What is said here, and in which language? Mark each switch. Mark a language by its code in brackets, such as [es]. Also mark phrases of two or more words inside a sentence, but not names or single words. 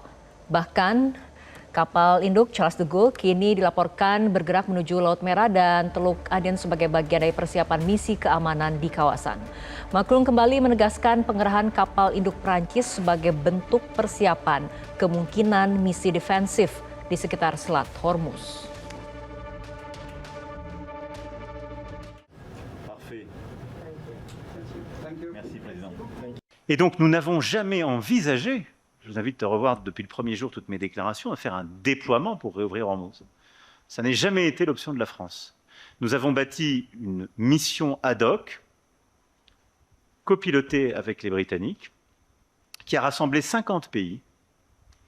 [id] Bahkan kapal induk Charles de Gaulle kini dilaporkan bergerak menuju Laut Merah dan Teluk Aden sebagai bagian dari persiapan misi keamanan di kawasan. Macron kembali menegaskan pengerahan kapal induk Prancis sebagai bentuk persiapan kemungkinan misi defensif di sekitar Selat Hormuz. [fr] Et donc nous n'avons jamais envisagé, je vous invite à revoir depuis le premier jour toutes mes déclarations, à faire un déploiement pour réouvrir Hormuz. Ça n'a jamais été l'option de la France. Nous avons bâti une mission ad hoc, copilotée avec les Britanniques, qui a rassemblé 50 pays et